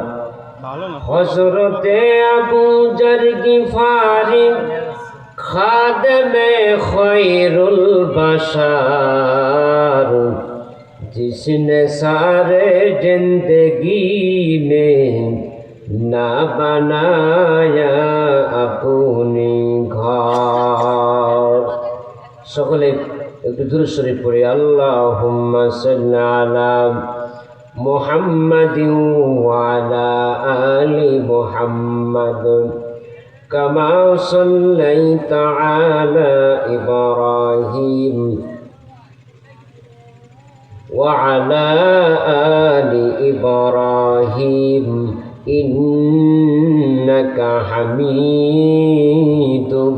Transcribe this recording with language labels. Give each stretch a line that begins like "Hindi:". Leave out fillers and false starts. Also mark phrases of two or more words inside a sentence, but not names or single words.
Urdu: حضرت ابو ذر غفاری خادم خیر البشر جس نے سارے زندگی میں نہ بنایا اپنی گھر
Bangla: সকলে একটু দুরূদ শরীফ পড়ি
Arabic: اللهم صل على محمد و على آل محمد كما صليت على إبراهيم وعلى آل إبراهيم إنك حميد